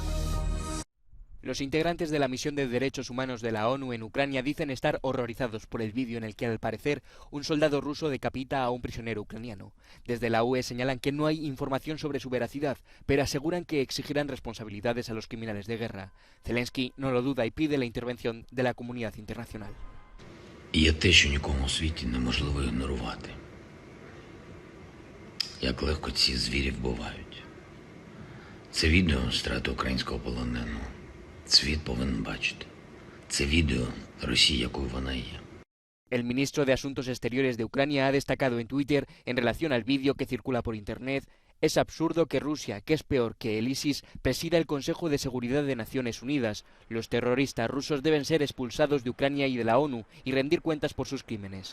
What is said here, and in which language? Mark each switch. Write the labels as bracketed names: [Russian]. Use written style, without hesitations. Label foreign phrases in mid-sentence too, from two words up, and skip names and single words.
[Spanish] Los integrantes de la misión de derechos humanos de la ONU en Ucrania dicen estar horrorizados por el vídeo en el que, al parecer, un soldado ruso decapita a un prisionero ucraniano. Desde la UE señalan que no hay información sobre su veracidad, pero aseguran que exigirán responsabilidades a los criminales de guerra. Zelensky no lo duda y pide la intervención de la comunidad internacional. [Ukrainian] Є те, що нікому у світі неможливо ігнорувати. Як легко ці звірі вбивають. Це відео страти українського полоненого. Світ повинен бачити. Це відео Росії, якою вона є. [Spanish] El ministro de Asuntos Exteriores de Ucrania ha destacado en Twitter, en relación al vídeo que circula por Internet: es absurdo que Rusia, que es peor que el ISIS, presida el Consejo de Seguridad de Naciones Unidas. Los terroristas rusos deben ser expulsados de Ucrania y de la ONU y rendir cuentas por sus crímenes.